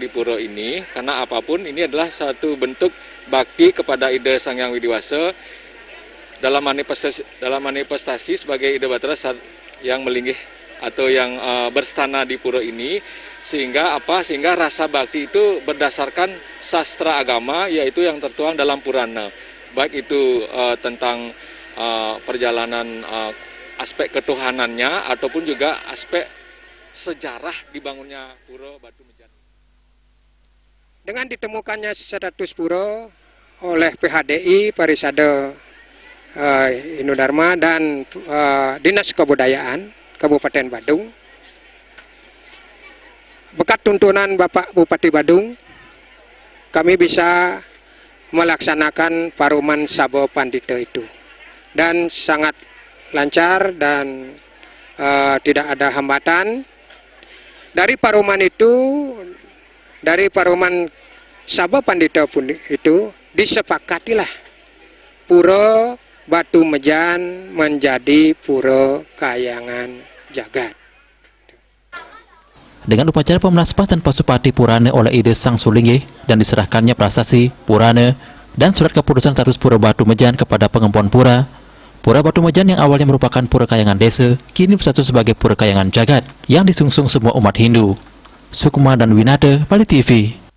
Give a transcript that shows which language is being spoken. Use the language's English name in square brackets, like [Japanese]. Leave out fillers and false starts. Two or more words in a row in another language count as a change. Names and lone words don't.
[Indonesian] pura ini, karena apapun ini adalah satu bentuk bakti kepada Ida Sang Hyang Widiwasa dalam manifestasi sebagai Ida Batara yang melinggih atau yang berstana di pura ini, sehingga rasa bakti itu berdasarkan sastra agama, yaitu yang tertuang dalam Purana, baik itu tentang perjalanan aspek ketuhanannya ataupun juga aspek sejarah dibangunnya Pura Batu Mejan. Dengan ditemukannya status pura oleh PHDI Parisade Inudharma dan Dinas Kebudayaan Kabupaten Badung, berkat tuntunan Bapak Bupati Badung, kami bisa melaksanakan paruman Sabe Pandita itu dan sangat lancar dan tidak ada hambatan. Dari paruman Sabe Pandita pun itu disepakatilah Pura Batu Mejan menjadi Pura Kayangan Jagat. Dengan upacara pemelaspasan Pasupati Purana oleh Ida Sang Sulinggih dan diserahkannya prasasti, purana, dan surat keputusan status Pura Batu Mejan kepada pengempon pura, Pura Batu Mejan yang awalnya merupakan Pura Kayangan Desa, kini berstatus sebagai Pura Kayangan Jagat yang disungsung semua umat Hindu. Sukma dan Winata, Bali TV.